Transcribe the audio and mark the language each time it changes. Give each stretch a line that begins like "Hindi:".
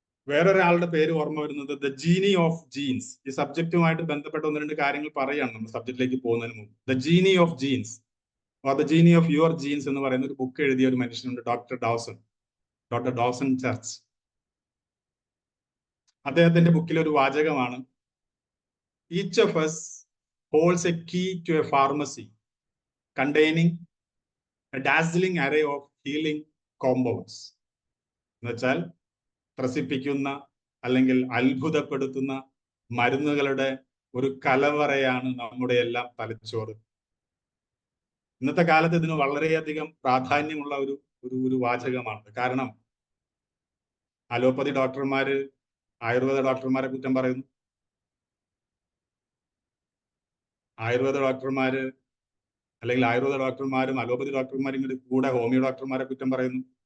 Malayalam: വേറൊരാളുടെ പേര് ഓർമ്മ വരുന്നത് ദ ജീനി ഓഫ് ജീൻസ്. ഈ സബ്ജക്റ്റുമായിട്ട് ബന്ധപ്പെട്ട 1-2 കാര്യങ്ങൾ പറയാണ് നമ്മൾ സബ്ജക്റ്റിലേക്ക് പോകുന്നതിന് മുമ്പ്. The genie of genes or the genie of your jeans എന്ന് പറയുന്ന ഒരു ബുക്ക് എഴുതിയ ഒരു മനുഷ്യനുണ്ട്, ഡോക്ടർ ഡോസൺ ചർച്ച്. അദ്ദേഹത്തിന്റെ ബുക്കിൽ ഒരു വാചകമാണ്,
English: Each of us holds a key to a pharmacy containing a dazzling array of healing compounds.
Malayalam: എന്നുവെച്ചാൽ ത്രസിപ്പിക്കുന്ന അല്ലെങ്കിൽ അത്ഭുതപ്പെടുത്തുന്ന മരുന്നുകളുടെ ഒരു കലവറയാണ് നമ്മുടെ എല്ലാം തലച്ചോറ്. ഇന്നത്തെ കാലത്ത് ഇതിന് വളരെയധികം പ്രാധാന്യമുള്ള ഒരു വാചകമാണ്. കാരണം അലോപ്പതി ഡോക്ടർമാര് ആയുർവേദ ഡോക്ടർമാരെ കുറ്റം പറയുന്നു, ആയുർവേദ ഡോക്ടർമാര് അല്ലെങ്കിൽ ആയുർവേദ ഡോക്ടർമാരും അലോപ്പതി ഡോക്ടർമാരും കൂടെ ഹോമിയോ ഡോക്ടർമാരെ കുറ്റം പറയുന്നു.